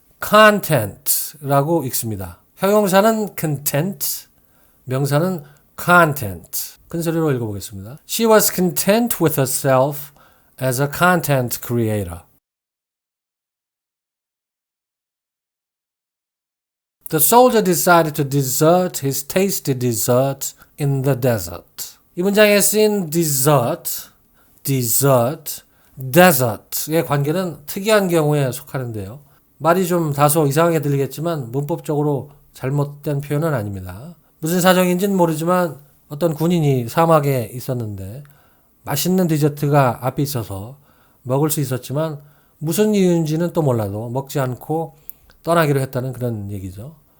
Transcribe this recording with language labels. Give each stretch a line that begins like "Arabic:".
Korean: content라고 읽습니다. 형용사는 content, 명사는 content. 큰 소리로 읽어보겠습니다.
English: She was content with herself as a content creator. The soldier decided to desert his tasty dessert in the desert.
Korean: 이 문장에 쓰인 dessert, desert의 관계는 특이한 경우에 속하는데요. 말이 좀 다소 이상하게 들리겠지만 문법적으로 잘못된 표현은 아닙니다. 무슨 사정인지는 모르지만 어떤 군인이 사막에 있었는데 맛있는 디저트가 앞에 있어서 먹을 수 있었지만 무슨 이유인지는 또 몰라도 먹지 않고 떠나기로 했다는 그런 얘기죠.